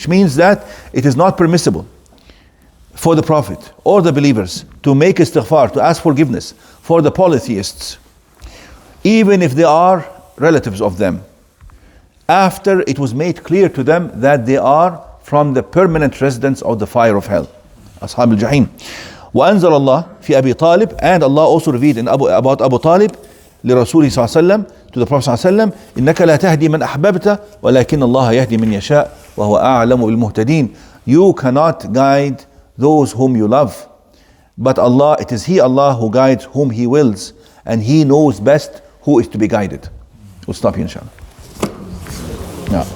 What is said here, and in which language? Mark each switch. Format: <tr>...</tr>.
<en>Which means that it is not permissible for the Prophet or the believers to make istighfar, to ask forgiveness for the polytheists, even if they are relatives of them, after it was made clear to them that they are from the permanent residents of the fire of hell, Ashab al-Jahim.</en> <ar>وأنزل الله في أبي طالب,</ar> <en>and Allah also revealed about Abu Talib,</en> <ar>لرسوله صلى الله عليه وسلم,</ar> <en>to the Prophet</en> <ar>صلى الله عليه وسلم, إنك لا تهدي من أحببت ولكن الله يهدي من يشاء وهو أعلم بالمهتدين.</ar> <en>You cannot guide those whom you love, but Allah, it is He, Allah, who guides whom He wills, and He knows best who is to be guided. We'll stop here inshallah. Now.</en>